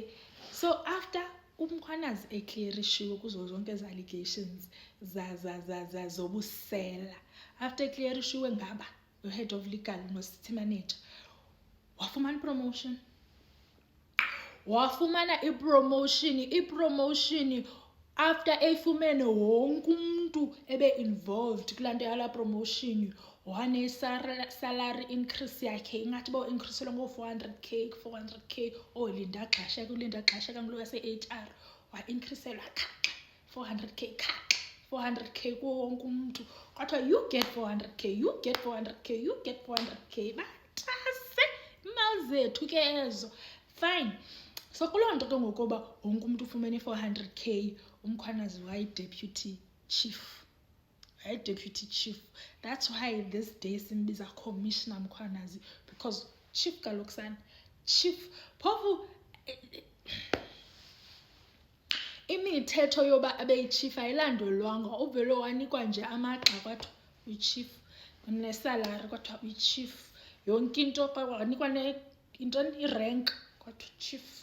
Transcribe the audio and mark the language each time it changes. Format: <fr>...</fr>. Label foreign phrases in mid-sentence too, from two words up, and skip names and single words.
<xh>So after umkhwanazi eclearishiwe kuzo zonke ezi allegations zobusela, after eclearishiwe ngaba</xh> <en>the-head of legal</en> <xh>no-</xh> <en>city manager,</en> <xh>wafumana i-promotion after eyifumene wonke umuntu ebe-involved kulaa nto yala promotion. Wane-</xh> <en>salary increase</en> <xh>yakhe ingathi increaselwe ngo-400k Linda Xhasheka ngulo yase-HR wa-increaselwa 400k 400k kuwo wonke umuntu kodwa</xh> <en>you get 400k</en> <xh>bantase imali zethu ke ezo fine. So kuloo nto ke ngokuba wonke umuntu ufumene 400k umkhwanazi wayi-deputy chief.</xh> <en>That's why this day</en> <xh>simbiza commissioner mkhwanazi</xh> <en>because chief</en> <xh>kaloku chief phofu imithetho yoba abeyichief ayilandolwanga. Uvele wanikwa nje amagxa kwathiwa uyichief nesalary kwathiwa uyichief yonke into wanikwa irank kwathiwa chief.</xh>